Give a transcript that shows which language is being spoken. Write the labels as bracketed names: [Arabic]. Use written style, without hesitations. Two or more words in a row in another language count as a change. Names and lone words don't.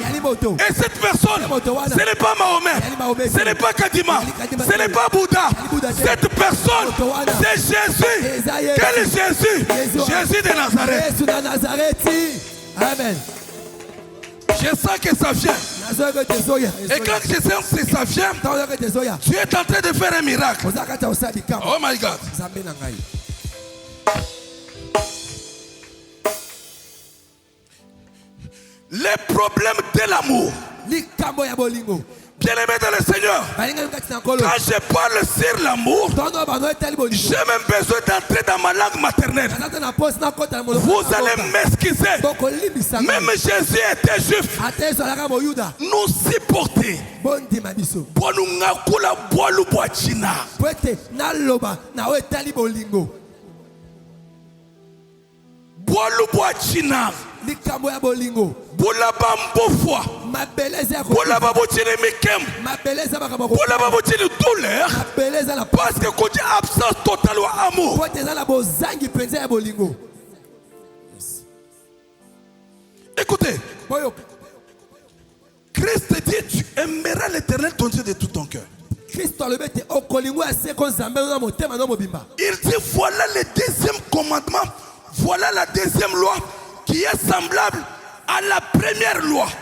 [French] Et cette personne, ce n'est pas Mahomet, ce n'est pas Kadima, ce n'est pas Bouddha. Cette personne, c'est Jésus. Quel est Jésus? Jésus de Nazareth. Amen. Je sens que ça vient. Et quand je sens que ça vient, tu es en train de faire un miracle. [English] Oh my God. [French] Les problèmes de l'amour. Bien-aimé dans le Seigneur, quand je parle sur l'amour, j'ai même besoin d'entrer dans ma langue maternelle. Vous allez m'excuser. Même Jésus était juif. Nous supporter. [Lingala] Bola bambofwa, bola babotine mekem, bola babotine douleur, [French] parce que quand tu as absence totale d'amour, écoutez, Christ dit tu aimeras l'Éternel ton Dieu de tout ton cœur. Il dit voilà le deuxième commandement, voilà la deuxième loi qui est semblable à la première loi.